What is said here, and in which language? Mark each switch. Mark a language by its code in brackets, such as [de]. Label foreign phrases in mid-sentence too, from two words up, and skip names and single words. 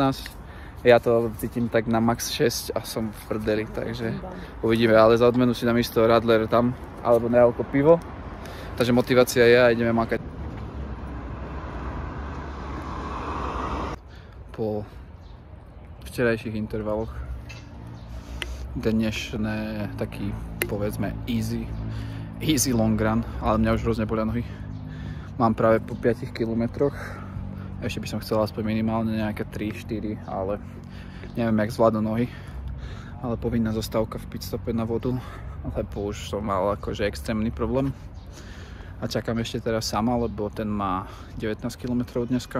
[sk] Ja to cítim tak na max 6 a som v prdeli, takže uvidíme, ale za odmenu si dám isto Radler tam, alebo nealko pivo. Takže motivácia je a ideme makať. Po včerajších intervaloch. Dnešné taký, povedzme, [en] easy long run, [sk] ale mňa už hrozne bolia nohy. Mám práve po 5 kilometroch. Ešte by som chcel aspoň minimálne nejaké 3-4, ale neviem, jak zvládnu nohy. Ale povinná zastávka v pitstope na vodu, lebo už som mal akože extrémny problém. A čakám ešte teraz sama, lebo ten má 19 km dneska.